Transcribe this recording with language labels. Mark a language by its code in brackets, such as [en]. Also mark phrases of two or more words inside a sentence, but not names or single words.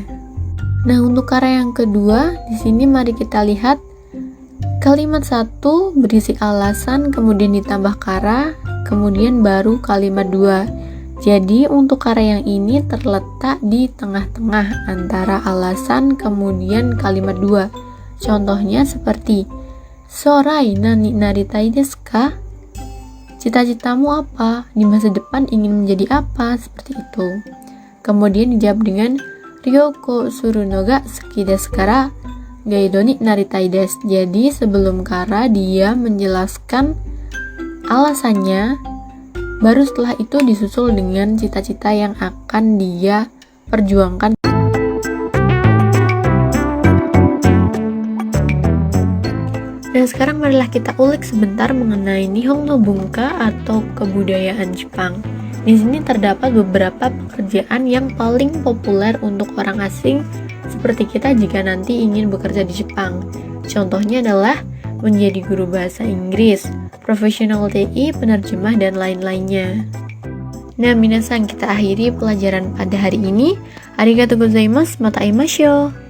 [id] Nah, untuk kara yang kedua, di sini mari kita lihat kalimat 1 berisi alasan, kemudian ditambah kara, kemudian baru kalimat 2. Jadi, untuk kara yang ini terletak di tengah-tengah antara alasan kemudian kalimat 2. Contohnya seperti [ja] 将来何になりたいですか? [id] Cita-citamu apa? Di masa depan ingin menjadi apa? Seperti itu. Kemudian dijawab dengan [ja] 旅行するのが好きですから、ガイドになりたいです. [id] Jadi sebelum kara dia menjelaskan alasannya, baru setelah itu disusul dengan cita-cita yang akan dia perjuangkan. Nah, sekarang marilah kita ulik sebentar mengenai [ja] 日本の文化 [id] atau kebudayaan Jepang. Di sini terdapat beberapa pekerjaan yang paling populer untuk orang asing seperti kita jika nanti ingin bekerja di Jepang. Contohnya adalah menjadi guru bahasa Inggris, profesional TI, penerjemah, dan lain-lainnya. Nah, minasan, kita akhiri pelajaran pada hari ini. [ja] ありがとうございます、また会いましょう.